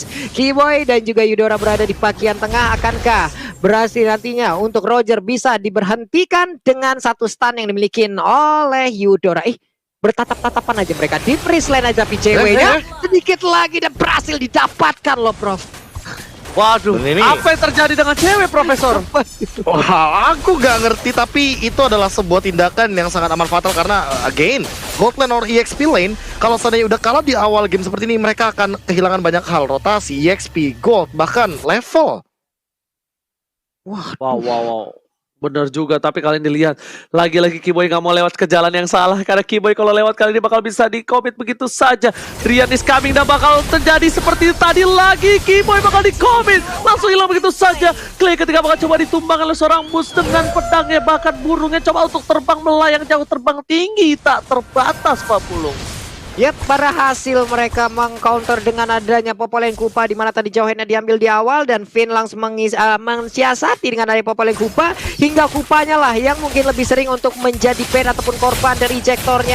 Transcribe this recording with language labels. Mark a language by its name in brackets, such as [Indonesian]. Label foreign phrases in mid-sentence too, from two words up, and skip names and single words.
[Indonesian] Keyboy dan juga Eudora berada di bagian tengah. Akankah berhasil nantinya untuk Roger bisa diberhentikan dengan satu stun yang dimiliki oleh Eudora? Bertatap-tatapan aja mereka di [English] freeze lane [Indonesian] aja, tapi ceweknya sedikit lagi dan berhasil didapatkan loh, Prof. Waduh, apa yang terjadi dengan cewek, Profesor? Wah, aku gak ngerti, tapi itu adalah sebuah tindakan yang sangat amat fatal karena [English] again, gold lane or EXP lane, [Indonesian] kalau seandainya udah kalah di awal game seperti ini, mereka akan kehilangan banyak hal, rotasi, EXP, gold, bahkan level. Wow. Bener juga, tapi kalian dilihat lagi-lagi Keyboy nggak mau lewat ke jalan yang salah, karena Keyboy kalau lewat kali ini bakal bisa di-commit begitu saja. [English] Rian is coming [Indonesian] dan bakal terjadi seperti tadi lagi. Keyboy bakal di-commit, langsung hilang begitu saja. Clay ketika bakal coba ditumbang oleh seorang Mus dengan pedangnya, bahkan burungnya coba untuk terbang melayang jauh, terbang tinggi, tak terbatas, Pak Pulung. Yap, berhasil mereka mengcounter dengan adanya Popolen Kupa, di mana tadi jauhnya diambil di awal dan Finn langsung mensiasati dengan adanya Popolen Kupa, hingga Kupanya lah yang mungkin lebih sering untuk menjadi ban ataupun korban dari ejectornya.